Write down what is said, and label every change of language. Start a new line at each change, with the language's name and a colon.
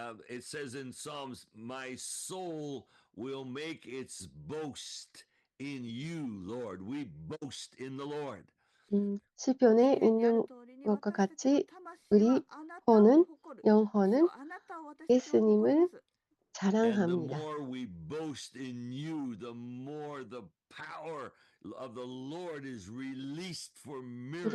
English: It says in Psalms, my soul will make its boast in you, Lord. We boast in the Lord.
Korean: 시편에 있는 것과 같이 우리 영혼은 예수님을 자랑합니다.
English: And the more we boast in you, the more the power of the Lord is released for miracles.